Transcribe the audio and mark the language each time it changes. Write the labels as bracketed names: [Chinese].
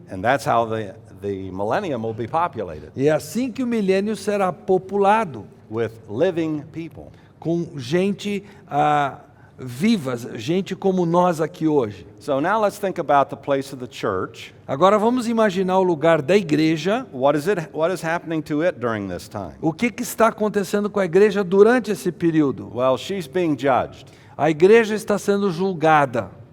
[English] And that's how the millennium will be populated, [Portuguese] E é assim que o milênio será populado, [English] with living people. [Portuguese] com gente vivas, gente como nós aqui hoje. [English] So now let's think about the place of the church. [Portuguese] Agora vamos imaginar o lugar da igreja. [English] What is happening to it during this time? [Portuguese] O que está acontecendo com a igreja durante esse período? [English] Well, she's being judged [Portuguese] A igreja está sendo julgada